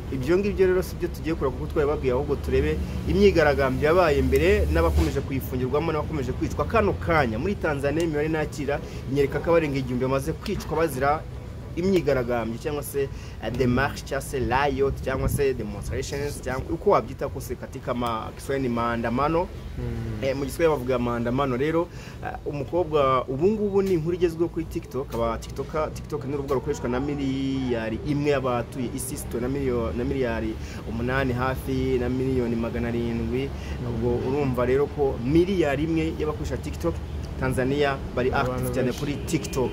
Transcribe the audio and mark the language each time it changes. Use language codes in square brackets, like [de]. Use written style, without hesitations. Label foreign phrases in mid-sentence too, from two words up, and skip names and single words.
[rw] Ibyo ngibyo rero sibyo tugiye kura kuko twababwiye ahubwo turebe imyigaragambyo yabaye mbere n'abakomeje kuyifungirwamo n'abakomeje kwicwa kano kanya muri Tanzania. Imibare nakira inyereka ko abarenga igihumbi bamaze kwicwa bazira imyigaragambyo cyangwa se demarche cyangwa se riot cyangwa se demonstrations cyangwa uko wabyita kose [sw] katika Kiswahili maandamano. [rw] Mu Giswahili bavuga maandamano. Rero umukobwa ubungubu ni inkuru igezweho kuri TikTok. TikTok ni urubuga rukoreshwa na miliyari imwe y'abatuye isi na miliyari 8 hafi na miliyoni 700. Ubwo urumva rero ko miliyari imwe y'abakoresha TikTok Tanzania bari active cyane kuri TikTok.